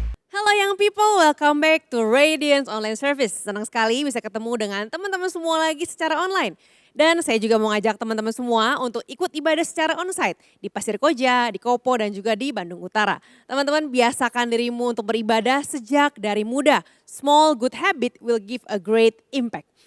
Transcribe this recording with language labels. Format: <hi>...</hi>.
<en>Halo young people, welcome back to Radiance Online Service.</en> <id>Senang sekali bisa ketemu dengan teman-teman semua lagi secara online. Dan saya juga mau ngajak teman-teman semua untuk ikut ibadah secara onsite di Pasir Koja, di Kopo dan juga di Bandung Utara. Teman-teman biasakan dirimu untuk beribadah sejak dari muda.</id> <en>Small good habit will give a great impact.</en>